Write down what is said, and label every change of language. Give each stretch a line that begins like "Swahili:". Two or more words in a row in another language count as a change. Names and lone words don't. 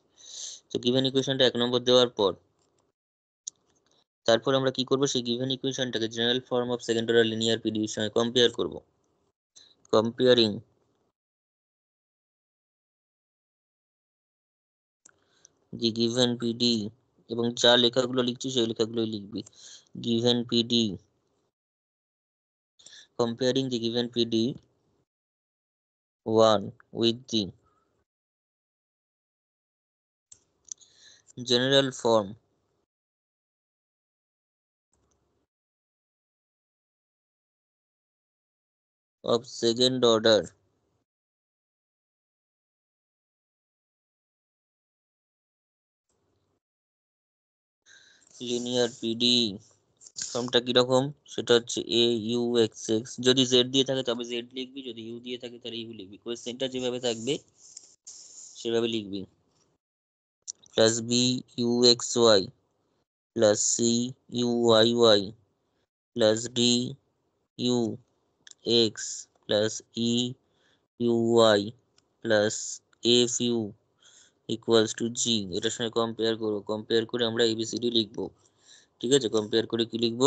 Bangla: তো গিভেন ইকুয়েশনটা 1 নম্বর দেওয়ার পর তারপর আমরা কি করব, সেই গিভেন ইকুয়েশনটাকে
English: general form of second order linear PDE
Bangla: সঙ্গে কম্পেয়ার করব।
English: comparing the given PD,
Bangla: এবং যা লেখাগুলো লিখছি সেই লেখাগুলোই লিখবি।
English: given PD, comparing the given PD1 with the general form of second order linear PD।
Bangla: ফর্মটা কিরকম সেটা হচ্ছে a u x x, যদি z দিয়ে থাকে তবে z লিখবি, যদি u দিয়ে থাকে তাহলে u লিখবি। কোয়েশ্চেনটা যেভাবে থাকবে সেভাবে লিখবি।
English: plus b u x y plus c u y y plus d u x plus e u y plus f u equals to g.
Bangla: এটার সঙ্গে কম্পেয়ার করবো, কম্পেয়ার করে আমরা এবিসিডি লিখবো। ঠিক আছে, কম্পেয়ার করে কি লিখবো?